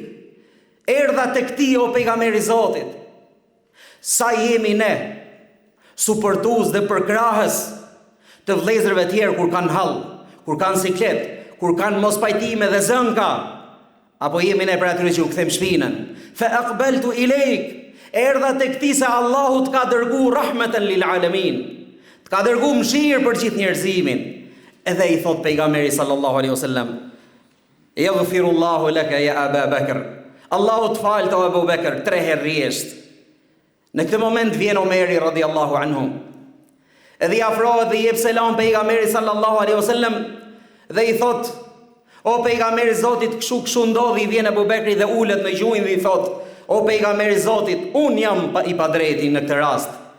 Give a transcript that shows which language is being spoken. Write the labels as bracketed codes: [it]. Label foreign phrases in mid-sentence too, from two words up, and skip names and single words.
[sq] Erdha tek ti o pejgamberi i Zotit. Sa jemi ne supërtues dhe përkrahës të vëllezërve tjerë kur kanë hall, kur kanë siklet, kur kanë mos pajtime dhe zënka, apo jemi ne për atyre që u kthem shpinën. [ar] فأقبلت إليك. [sq] Erdha tek ti se Allahu të ka dërguar [ar] رحمة للعالمين, [sq] të ka dërguar mëshirë për gjithë njerëzimin. Edhe i thot pejgamberi [ar] صلى الله عليه وسلم: "يغفر الله لك يا أبا بكر." [sq] Allahu të falë të Abu Bekr 3 herë rresht. Në këtë moment vjen Omeri [ar] رضي الله عنه. [sq] Edhe i afrohet dhe i jep selam pejgamberit [ar] صلى الله عليه وسلم [sq] dhe i thot: "O pejgamberi i Zotit, kështu ndodhi." Vjen Abu Bekri dhe ulet në gjuhin dhe i thot: "O pejgamberi i Zotit, un jam i padrejti në këtë rast."